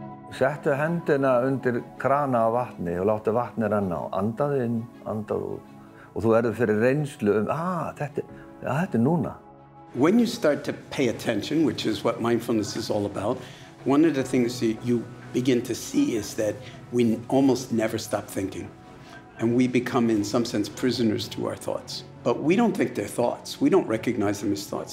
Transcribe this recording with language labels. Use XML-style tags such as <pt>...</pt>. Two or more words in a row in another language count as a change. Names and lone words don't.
<is>Settu hendina undir krana af vatni og láttu vatnið renna og andaðu inn, andaðu út. Og þú verður fyrir reynslu þetta núna.</is> <en>When you start to pay attention, which is what mindfulness is all about, one of the things that you begin to see is that we almost never stop thinking. And we become, in some sense, prisoners to our thoughts. But we don't think they're thoughts. We don't recognize them as thoughts.</en>